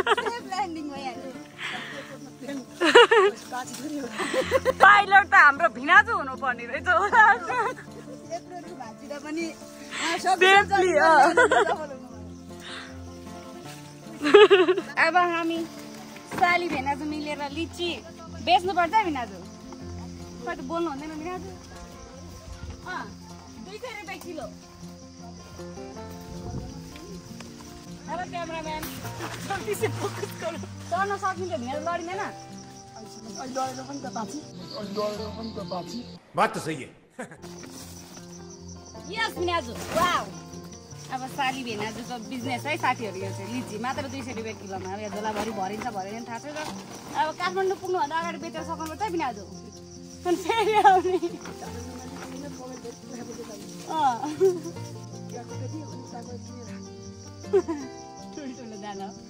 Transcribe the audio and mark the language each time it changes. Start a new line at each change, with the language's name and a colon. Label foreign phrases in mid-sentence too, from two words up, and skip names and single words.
Nepali: पाइलट त हाम्रो भिनाजु हुनु पर्ने रहेछ अब हामी साली भिनाजु मिलेर लिची बेच्नु पर्छ भिनाजु खै त बोल्नु हुँदैन भिनाजु 200 रुपियाँ किलो
English: hello cameraman
Hindi: जल्दी से फोकस करो
Nepali: तर्न सकिन्छ भिनाजु लडिँदैन
Hindi: बात तो सही है
Nepali: यस भिनाजु वाउ अब साली भिनाजुको बिजनेस है साथीहरू यो चाहिँ लिची मात्र 200 रुपियाँ किलोमा अब यो झोलाभरि भरिन्छ भरेन थाहा छैन अब काठमाडौँ पुग्नुभन्दा अगाडि बेचेर सकाउनुपर्छ भिनाजु अनि फेरि आउने ठुल्ठुलो दाना